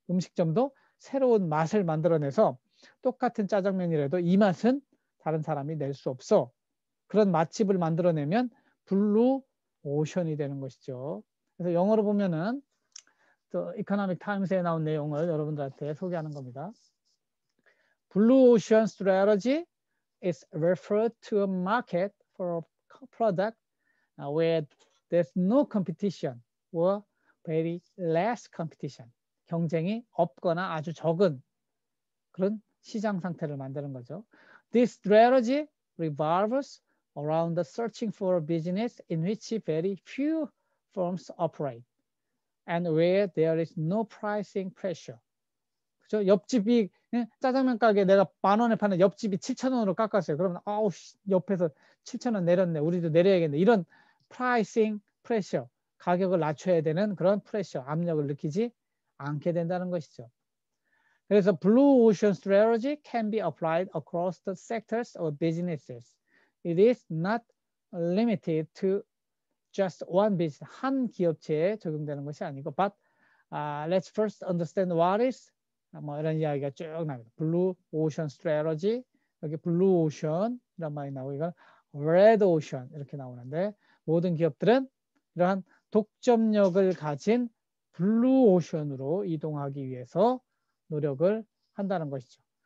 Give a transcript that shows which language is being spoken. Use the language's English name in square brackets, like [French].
[Korean] 음식점도 새로운 맛을 만들어내서 똑같은 짜장면이라도 이 맛은 다른 사람이 낼 수 없어. 그런 맛집을 만들어내면 블루 오션이 되는 것이죠. 그래서 영어로 보면은 또 이코노믹 타임스에 나온 내용을 여러분들한테 소개하는 겁니다. [English] Blue Ocean strategy is referred to a market for a product where there's no competition or very less competition. [Korean] 경쟁이 없거나 아주 적은 그런 시장 상태를 만드는 거죠. [English] This strategy revolves around the searching for a business in which very few firms operate and where there is no pricing pressure. [Korean] 그죠? 옆집이 짜장면 가게 내가 10,000원에 파는 옆집이 7,000원으로 깎았어요. 그러면 아우 옆에서 7,000원 내렸네. 우리도 내려야겠네. 이런 pricing pressure, 가격을 낮춰야 되는 그런 pressure, 압력을 느끼지 않게 된다는 것이죠. 그래서 [English] blue ocean strategy can be applied across the sectors of businesses. It is not limited to just one business. [Korean] 한 기업체에 적용되는 것이 아니고, [English] but let's first understand what is [Korean] 뭐 이런 이야기가 쭉 나옵니다. blue ocean strategy, 여기 blue ocean 이런 말이 나오고 이건 red ocean 이렇게 나오는데 모든 기업들은 이러한 독점력을 가진 블루 오션으로 이동하기 위해서 노력을 한다는 것이죠.